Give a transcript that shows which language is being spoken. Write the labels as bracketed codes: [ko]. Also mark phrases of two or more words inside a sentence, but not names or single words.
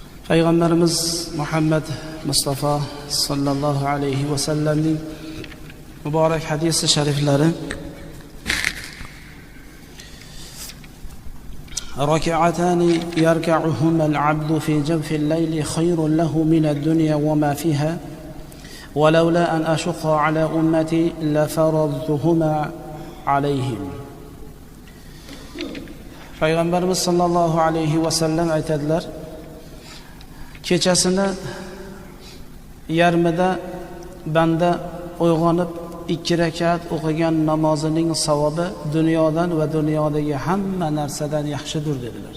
[uz] Payg'ambarimiz Muhammad Mustafa sallallohu alayhi va sallamning muborak hadisi shariflari [ar] ركعتان يركعهما العبد في جوف الليل خير له من الدنيا وما فيها ولولا أن أشق على أمتي لفرضتهما عليهم. [uz] Payg'ambarimiz [ar] صلى الله عليه وسلم [uz] aytadilar, kechasini yarmida banda uyg'onib 2 rakat o'qigan namozining savobi dunyodan va dunyodagi hamma narsadan yaxshidir dedilar.